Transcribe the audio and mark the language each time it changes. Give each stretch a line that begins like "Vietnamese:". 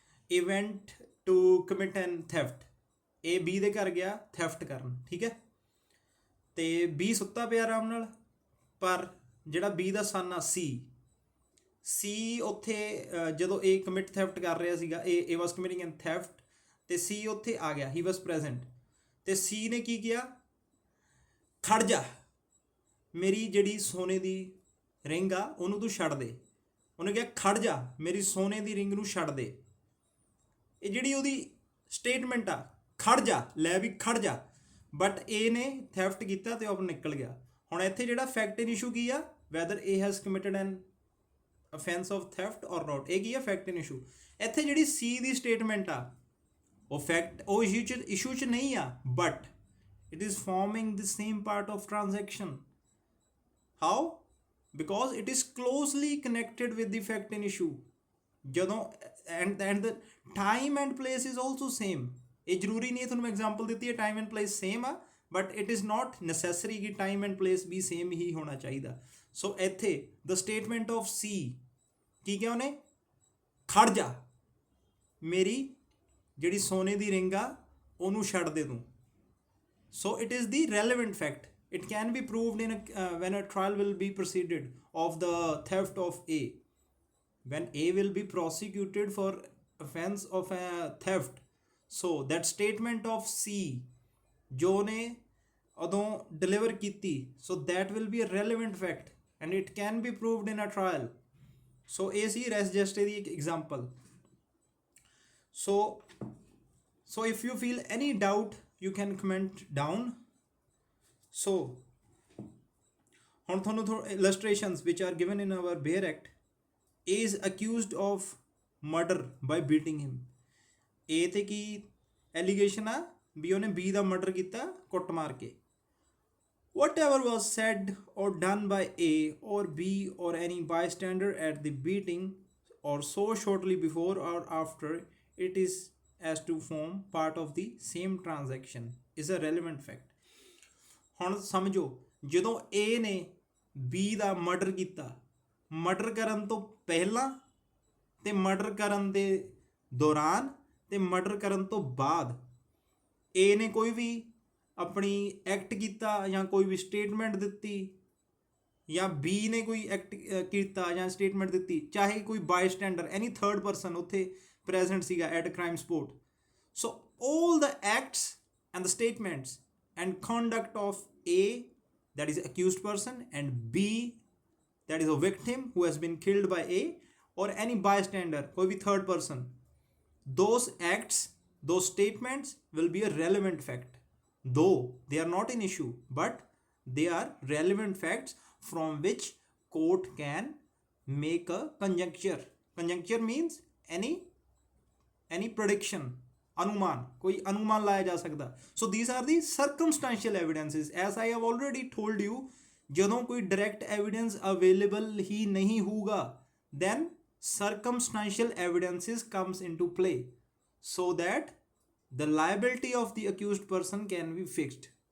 English: A went to commit an theft.
Punjabi: A B ਦੇ ਘਰ ਗਿਆ theft ਕਰਨ, ਠੀਕ ਹੈ, ਤੇ B ਸੁੱਤਾ ਪਿਆ ਆਰਾਮ ਨਾਲ, ਪਰ ਜਿਹੜਾ B ਦਾ ਸਨ ਆ C ਉੱਥੇ ਜਦੋਂ A ਕਮਿਟ ਥੈਫਟ ਕਰ ਰਿਹਾ ਸੀਗਾ,
English: A was committing an theft,
Punjabi: ਤੇ C ਉੱਥੇ ਆ ਗਿਆ,
English: he was present,
Punjabi: ਤੇ C ਨੇ ਕੀ ਕਿਹਾ, ਖੜ ਜਾ, ਮੇਰੀ ਜਿਹੜੀ ਸੋਨੇ ਦੀ ਰਿੰਗ ਆ ਉਹਨੂੰ ਤੂੰ ਛੱਡ ਦੇ. ਉਹਨੇ ਕਿਹਾ ਖੜ ਜਾ, ਮੇਰੀ ਸੋਨੇ ਦੀ ਰਿੰਗ ਨੂੰ ਛੱਡ ਦੇ. ਇਹ ਜਿਹੜੀ ਉਹਦੀ ਸਟੇਟਮੈਂਟ ਆ, ਖੜ ਜਾ, ਲੈ ਵੀ ਖੜ ਜਾ, ਬਟ A ਨੇ ਥੈਫਟ ਕੀਤਾ ਤੇ ਉਹ ਨਿਕਲ ਗਿਆ. ਹੁਣ ਇੱਥੇ ਜਿਹੜਾ
English: fact in issue ਕੀ ਆ, whether A has committed an offense of theft or not,
Punjabi: ਇਹ ਕੀ ਆ,
English: Fact in issue.
Punjabi: ਇੱਥੇ ਜਿਹੜੀ C ਦੀ ਸਟੇਟਮੈਂਟ ਆ ਉਹ ਫੈਕਟ ਉਹ ਇਸ਼ੂ 'ਚ ਨਹੀਂ ਆ, but
English: it is forming the same part of transaction. How? Because it is closely connected with the fact in issue. ਜਦੋਂ and the time and place is also same.
Punjabi: ਇਹ ਜ਼ਰੂਰੀ ਨਹੀਂ ਹੈ, ਤੁਹਾਨੂੰ ਐਗਜ਼ਾਮਪਲ ਦਿੱਤੀ ਹੈ ਟਾਈਮ ਐਂਡ ਪਲੇਸ ਸੇਮ ਆ,
English: but it is not necessary
Punjabi: ਕਿ time and place we same ਹੀ ਹੋਣਾ ਚਾਹੀਦਾ. ਸੋ ਇੱਥੇ ਦ ਸਟੇਟਮੈਂਟ ਆਫ C ਕੀ ਕਿਹਾ ਉਹਨੇ, ਖੜ ਜਾ, ਮੇਰੀ ਜਿਹੜੀ ਸੋਨੇ ਦੀ ਰਿੰਗ ਆ ਉਹਨੂੰ ਛੱਡ ਦੇ ਤੂੰ.
English: So it is the relevant fact. It can be proved in when a trial will be proceeded of the theft of A. When A will be prosecuted for offense of a theft. So that statement of C
Punjabi: ਜੋ ਨੇ ਉਦੋਂ
English: deliver ਕੀਤੀ, so that will be a relevant fact and it can be proved in a trial. So
Punjabi: ਇਹ ਸੀ
English: res gestae ਦੀ ਇੱਕ example. So if you feel any doubt, you can comment down. So
Punjabi: ਹੁਣ ਤੁਹਾਨੂੰ
English: illustrations which are given in our Bear Act. A is accused of murder by beating him.
Punjabi: A ਤੇ ਕੀ allegation ਆ ਵੀ ਉਹਨੇ B ਦਾ murder ਕੀਤਾ ਕੁੱਟ ਮਾਰ ਕੇ.
English: Whatever was said or done by A or B or any bystander at the beating or so shortly before or after, it is as to form part of the same transaction is a relevant fact.
Punjabi: ਹੁਣ ਸਮਝੋ ਜਦੋਂ A ਨੇ B ਦਾ murder ਕੀਤਾ, murder ਕਰਨ ਤੋਂ ਪਹਿਲਾਂ ਤੇ murder ਕਰਨ ਦੇ ਦੌਰਾਨ ਤੇ ਮਰਡਰ ਕਰਨ ਤੋਂ ਬਾਅਦ A ਨੇ ਕੋਈ ਵੀ ਆਪਣੀ ਐਕਟ ਕੀਤਾ ਜਾਂ ਕੋਈ ਵੀ ਸਟੇਟਮੈਂਟ ਦਿੱਤੀ ਜਾਂ B ਨੇ ਕੋਈ ਐਕਟ ਕੀਤਾ ਜਾਂ ਸਟੇਟਮੈਂਟ ਦਿੱਤੀ, ਚਾਹੇ ਕੋਈ ਬਾਇਸਟੈਂਡਰ ਐਨੀ ਥਰਡ ਪਰਸਨ ਉੱਥੇ ਪ੍ਰੈਜ਼ੈਂਟ ਸੀਗਾ at crime spot.
English: so all the acts and the statements and conduct of A, that is accused person, and B, that is a victim who has been killed by A, or any bystander,
Hindi: कोई भी
English: third person, those acts, those statements will be a relevant fact, though they are not an issue, but they are relevant facts from which court can make a conjecture. Conjecture means any prediction,
Hindi: अनुमान, कोई अनुमान लाया जा सकता.
English: So these are the circumstantial evidences. As I have already told you,
Punjabi: ਜਦੋਂ ਕੋਈ
English: direct evidence available
Hindi: ही नहीं होगा,
English: then circumstantial evidences comes into play so that the liability of the accused person can be fixed.